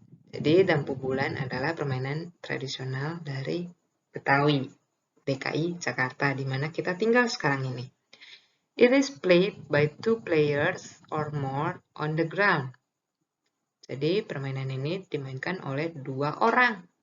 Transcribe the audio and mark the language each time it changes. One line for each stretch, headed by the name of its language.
Indonesian: Jadi dampu bulan adalah permainan tradisional dari Betawi, DKI Jakarta, di mana kita tinggal sekarang ini.
English: It is played by 2 players or more on the ground.
Indonesian: Jadi permainan ini dimainkan oleh 2 orang.